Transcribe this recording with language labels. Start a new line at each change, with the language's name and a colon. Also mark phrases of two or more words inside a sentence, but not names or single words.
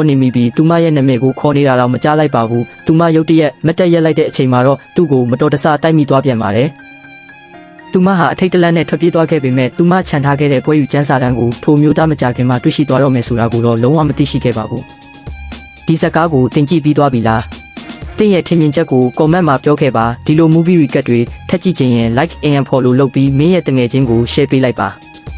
Burmese: နေမိပြီးသူမရဲ့နာမည်ကိုခေါ်နေတာတော့မကြားလိုက်ပါဘူးသူမရုတ်တရက်မတက်ရက်လိုက်တဲ့အချိန်မှာတော့သူ့ကိုမတော်တဆတိုက်မိသွားပြန်ပါတယ်သူမဟာအထိတ်တလန့်နဲ့ထွက်ပြေးသွားခဲ့ပေမဲ့သူမခြံထားခဲ့တဲ့ပွဲယူကျန်းစာတမ်းကိုထိုမျိုးသားမကြခင်မှာတွေ့ရှိသွားတော့မယ်ဆိုတာကိုတော့လုံးဝမသိရှိခဲ့ပါဘူးဒီဇာတ်ကားကိုတင်ကြည့်ပြီးသွားပြီလားတင်ရဲ့ထင်မြင်ချက်ကို comment မှာပြောခဲ့ပါဒီလို
English: movie recap
Burmese: တွေထပ်ကြည့်ချင်ရင်
English: like and follow
Burmese: လုပ်ပြီးမင်းရဲ့တငယ်ချင်းကို share ပေးလိုက်ပါ